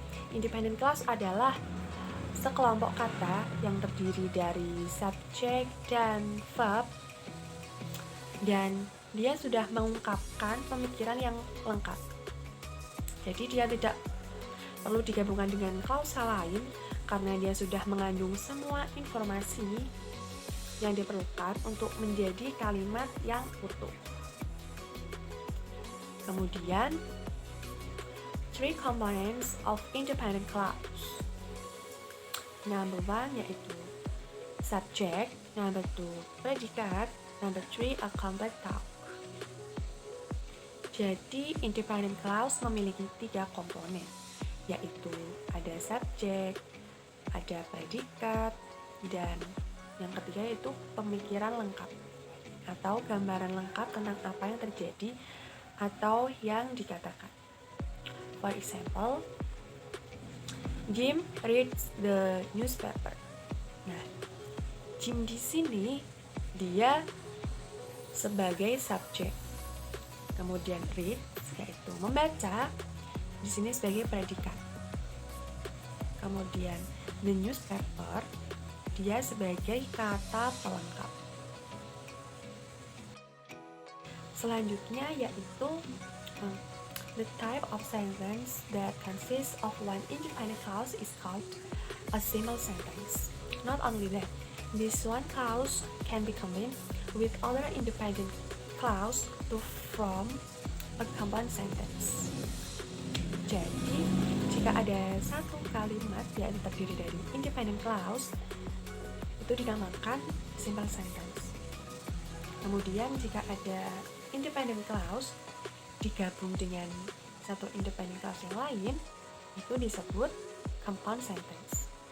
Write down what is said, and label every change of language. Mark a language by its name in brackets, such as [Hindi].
[Indonesian] Independent clause adalah sekelompok kata yang terdiri dari subjek dan verb, dan dia sudah mengungkapkan pemikiran yang lengkap. Jadi dia tidak perlu digabungkan dengan klausa lain karena dia sudah mengandung semua informasi yang diperlukan untuk menjadi kalimat yang utuh. Kemudian, [English] three components of independent clause. Number 1 [Indonesian] yaitu [English] subject, number 2 predikat, number 3 a complete thought. [Indonesian] Jadi, independent clause memiliki 3 komponen, yaitu ada subjek, ada predikat, dan yang ketiga yaitu pemikiran lengkap atau gambaran lengkap tentang apa yang terjadi atau yang dikatakan. [English] For example, Jim reads the newspaper. [Indonesian] Nah, Jim di sini dia sebagai subjek. Kemudian read yaitu membaca, di sini sebagai predikat. Kemudian the newspaper dia sebagai kata pelengkap. Selanjutnya yaitu [English] the type of sentence that consists of one independent clause is called a simple sentence. Not only that, this one clause can be combined with other independent clause to form a compound sentence. [Indonesian] Jadi, jika ada satu kalimat yang terdiri dari independent clause, itu dinamakan simple sentence. Kemudian jika ada independent clause digabung dengan satu independent clause yang lain, itu disebut compound sentence.